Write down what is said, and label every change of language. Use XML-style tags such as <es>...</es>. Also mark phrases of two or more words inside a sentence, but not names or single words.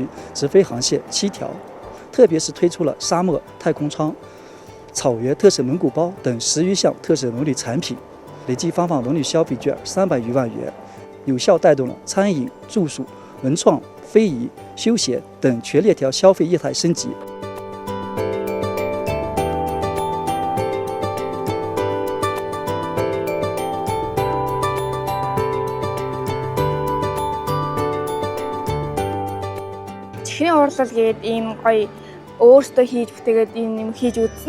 <zh>直飞航线7条，特别是推出了沙漠太空舱、草原特色蒙古包等10余项特色文旅产品，累计发放文旅消费券300余万元，有效带动了餐饮、住宿、文创、非遗、休闲等全链条消费业态升级。</zh> <mn>Чихрийн урлал гээд ийм гоё өөртөө хийж бүтээгээд ийм хийж үзсэн.</mn>